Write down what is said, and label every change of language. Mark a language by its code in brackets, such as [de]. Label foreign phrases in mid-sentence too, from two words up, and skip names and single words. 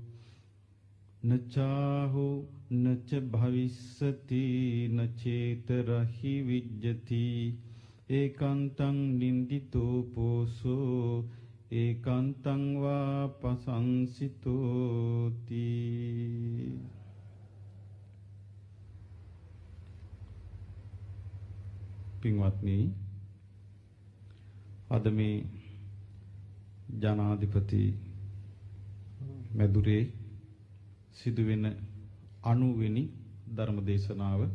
[pi] නචාහු නච භවිස්සති නචේතරහි විජ්ජති ඒකාන්තං නින්දිතෝ පෝසෝ ඒකාන්තං වා පසංසිතෝති [si] පින්වත්නි අද මේ ජනාධිපති මැදුරේ සිදුවෙන 90 වෙනි ධර්ම දේශනාව